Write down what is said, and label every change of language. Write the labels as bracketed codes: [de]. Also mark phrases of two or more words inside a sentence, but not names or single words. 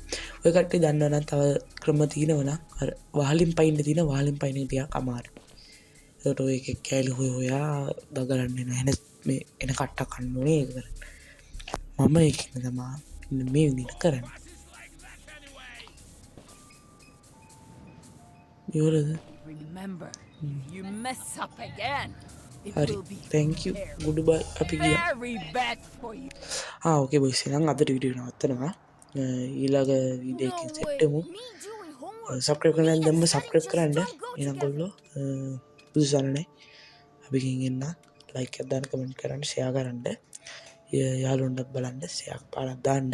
[si] ඔය කට්ටිය දන්නවා නම් තව ක්‍රම තියෙනවා නම් අර වහලින් පයින්න තියෙන වහලින් පයින්න ටිකක් අමාරුයි. ඒකට ඔය එක කෑලි හොයා දගලන්න එන එන මේ එන කට්ට කන්න ඕනේ ඒක කරන්න. මම ඒකෙන් තමයි මේ විදිහට කරන්නේ. ඉවරද? [en] Remember, if you mess up again, it [si] හරි. [en] will be thank you. goodbye. [si] අපි ගියා. [en] very bad for you. okay boys [si] එහෙනම් අද වීඩියෝ නවත්තනවා. ඊළඟ වීඩියෝ එකකින් සෙට් වෙමු. සබ්ස්ක්‍රයිබ් කරන්න දැම්ම සබ්ස්ක්‍රයිබ් කරන්න. එහෙනම් ගොල්ලෝ බුදු සරණයි. අපි ගෙන් එන්න ලයික් එකක් දාන්න කමෙන්ට් කරන්න ෂෙයා කරන්න. යාළුවන්ට බලන්න ෂෙයා පාරක් දාන්න.